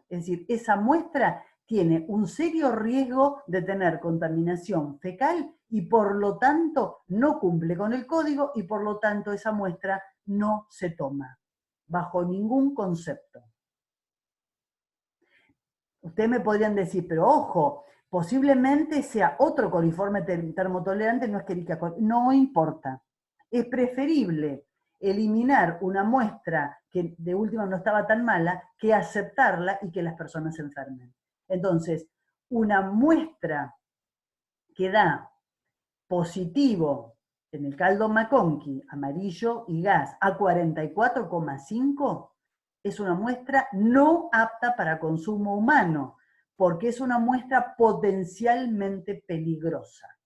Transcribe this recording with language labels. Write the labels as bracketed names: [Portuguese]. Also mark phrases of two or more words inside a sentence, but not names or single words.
[Spanish] Es decir, esa muestra tiene un serio riesgo de tener contaminación fecal y por lo tanto no cumple con el código y por lo tanto esa muestra no se toma, bajo ningún concepto. Ustedes me podrían decir, pero ojo, posiblemente sea otro coliforme termotolerante, no Escherichia coli. No importa. Es preferible eliminar una muestra que de última no estaba tan mala que aceptarla y que las personas se enfermen. Entonces, una muestra que da positivo en el caldo McConkey, amarillo y gas, a 44,5, es una muestra no apta para consumo humano, porque es una muestra potencialmente peligrosa.